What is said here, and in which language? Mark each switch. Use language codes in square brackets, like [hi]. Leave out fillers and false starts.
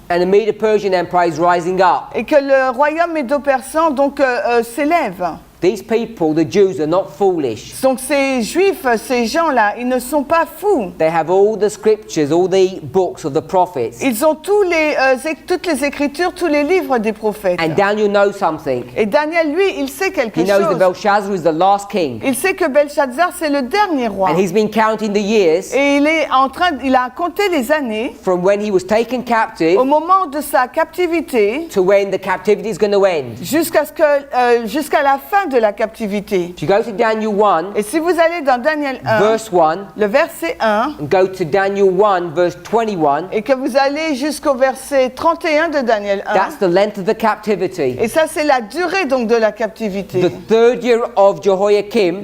[en] and the Medo-Persian Empire is rising up. [fr] et que le royaume médo-persan donc s'élève. [en] These people, the Jews, are not foolish. [fr] Donc ces juifs, ces gens-là, ils ne sont pas fous. [en] They have all the scriptures, all the books of the prophets. [fr] Ils ont toutes les écritures, tous les livres des prophètes. [en] And Daniel knows something. [fr] Et Daniel, lui, il sait quelque [en] He knows that [fr] chose. [en] Belshazzar is the last king. [fr] Il sait que Belshazzar, c'est le dernier roi. [en] And he's been counting the years [fr] Et il a compté les années [en] from when he was taken captive [fr] au moment de sa captivité [en] to when the captivity is going to end. [fr] jusqu'à la fin de la captivité. [en] If you go to Daniel 1, [fr] Et si vous allez dans Daniel 1, [en] verse 1, [fr] le verset 1, [en] and go to Daniel 1, verse 21, [fr] et que vous allez jusqu'au verset 31 de Daniel 1, [en] that's the length of the captivity. [fr] et ça c'est la durée donc de la captivité. [en] The third year of Jehoiakim